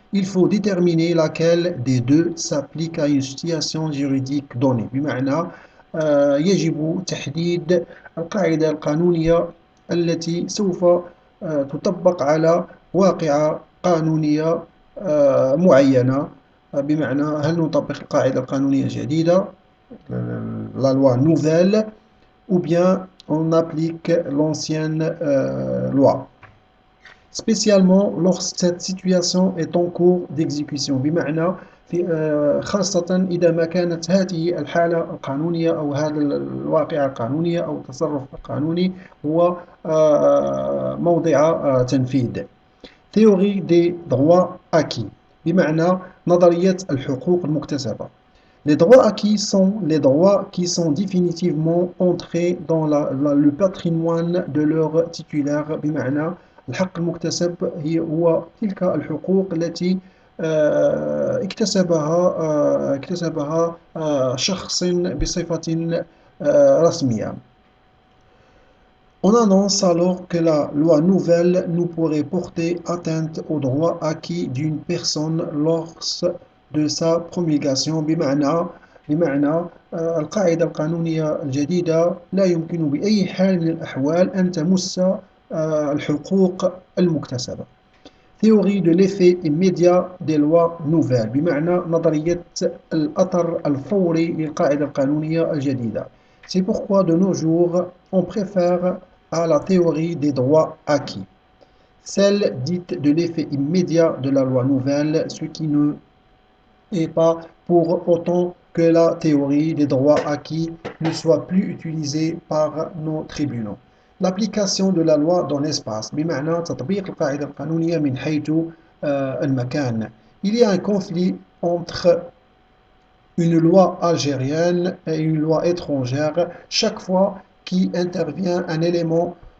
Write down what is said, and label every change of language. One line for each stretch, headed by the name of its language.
French: Il faut déterminer laquelle des deux s'applique à une situation juridique donnée
Arabic: بمعنى يجب تحديد القاعدة القانونية التي سوف تطبق على واقعة قانونية معينة. بمعنى هل نطبق القاعدة القانونية الجديدة
French: la loi nouvelle ou bien on applique l'ancienne loi. Spécialement lorsque cette situation est en cours d'exécution
Arabic: بمعنى في خاصة إذا ما كانت هذه الحالة القانونية أو هذا الواقعة القانونية أو التصرف القانوني هو موضع تنفيذ.
French: Théorie des droits acquis
Arabic: بمعنى نظرية الحقوق المكتسبة.
French: Les droits acquis sont les droits qui sont définitivement entrés dans le patrimoine de leur titulaire
Arabic: بمعنى الحق المكتسب هو تلك الحقوق التي اكتسبها شخص بصفة رسمية.
French: On annonce alors que la loi nouvelle ne pourrait porter atteinte aux droits acquis d'une personne lors de sa promulgation
Arabic: بمعنى القاعدة القانونية الجديدة لا يمكن بأي حال من الأحوال أن تمس الحقوق المكتسبة.
French: Théorie de l'effet immédiat des lois nouvelles
Arabic: بمعنى نظرية الأثر الفوري للقاعدة القانونية الجديدة.
French: C'est pourquoi de nos jours on préfère à la théorie des droits acquis, celle dite de l'effet immédiat de la loi nouvelle, ce qui ne est pas pour autant que la théorie des droits acquis ne soit plus utilisée par nos tribunaux. L'application de la loi dans l'espace
Arabic: بمعنى تطبيق القاعدة القانونية من حيث المكان.
French: Il y a un conflit entre une loi algérienne et une loi étrangère chaque fois qui intervient un élément